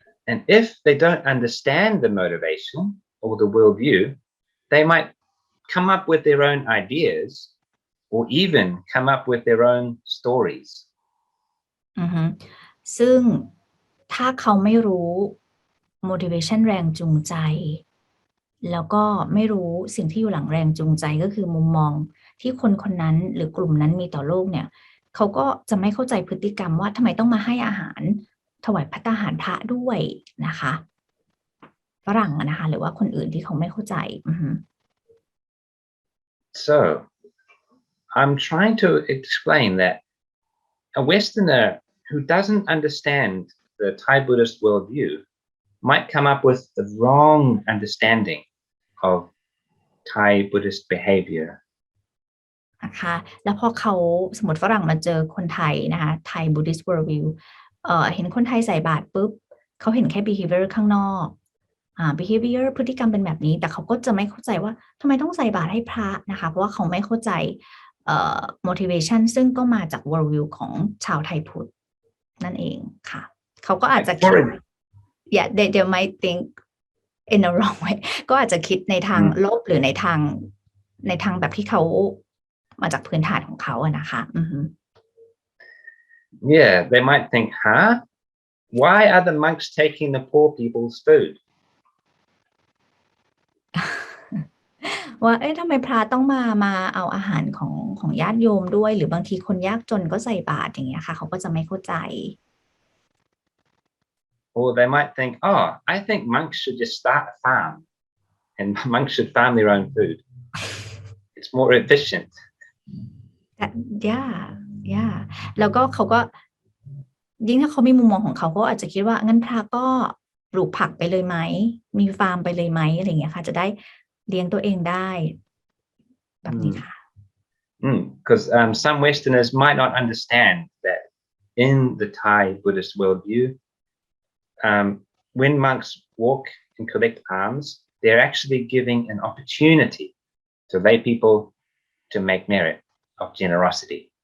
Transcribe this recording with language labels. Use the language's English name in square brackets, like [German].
[English] And if they don't understand the motivation or the worldview, they might come up with their own ideas or even come up with their own stories. [Thai] ซึ่งถ้าเขาไม่รู้ motivation แรงจูงใจแล้วก็ไม่รู้สิ่งที่อยู่หลังแรงจูงใจก็คือมุมมองที่คนนั้นหรือกลุ่มนั้นมีต่อโลกเนี่ยเขาก็จะไม่เข้าใจพฤติกรรมว่าทำไมต้องมาให้อาหารถวายภัตตาหารพระด้วยนะคะฝรั่งนะคะหรือว่าคนอื่นที่เขาไม่เข้าใจ [English] So I'm trying to explain that a Westerner who doesn't understand the Thai Buddhist worldview might come up with the wrong understanding of Thai Buddhist behavior. [Thai] นะคะแล้วพอเขาสมมติฝรั่งมาเจอคนไทยนะคะ [English] Thai Buddhist worldview [Thai] เห็นคนไทยใส่บาตรปุ๊บเขาเห็นแค่ behavior ข้างนอก behavior พฤติกรรมเป็นแบบนี้แต่เขาก็จะไม่เข้าใจว่าทำไมต้องใส่บาตรให้พระนะคะเพราะว่าเขาไม่เข้าใจ motivation ซึ่งก็มาจาก worldview ของชาวไทยพุทธนั่นเองค่ะเขาก็อาจจะคิด [English] they might think in a wrong way [Thai] ก็อาจจะคิดในทางลบหรือในทางแบบที่เขามาจากพื้นฐานของเขาอะนะคะ [English] Yeah, they might think, why are the monks taking the poor people's food? [Thai] ว่าทำไมพระต้องมาเอาอาหารของญาติโยมด้วยหรือบางทีคนยากจนก็ใส่บาตรอย่างเงี้ยค่ะเขาก็จะไม่เข้าใจ [English] Or they might think, I think monks should just start a farm and monks should farm their own food. It's more efficient. [Thai] yeah แล้วก็เขาก็ยิ่งถ้าเขามีมุมมองของเขาก็อาจจะคิดว่างั้นพระก็ปลูกผักไปเลยไหมมีฟาร์มไปเลยไหมอะไรอย่างเงี้ยค่ะจะได้เลี้ยงตัวเองได้แบบนี้ค่ะ [English] Because some Westerners might not understand that in the Thai Buddhist worldview, when monks walk and collect alms, they're actually giving an opportunity to lay people to make merit of generosity.